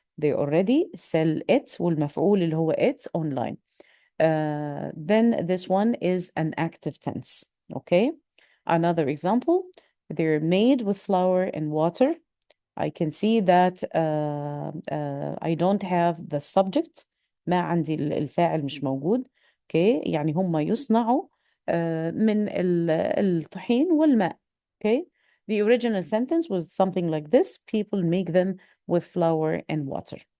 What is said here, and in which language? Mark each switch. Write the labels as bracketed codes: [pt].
[en] They already sell it [ar] والمفعول اللي هو [en] it online. Then this one is an active tense. Okay. Another example, they're made with flour and water. I can see that I don't have the subject. [ar] ما عندي الفاعل مش موجود. Okay. يعني هم يصنعوا من الطحين والماء. [en] Okay. The original sentence was something like this. People make them with flour and water.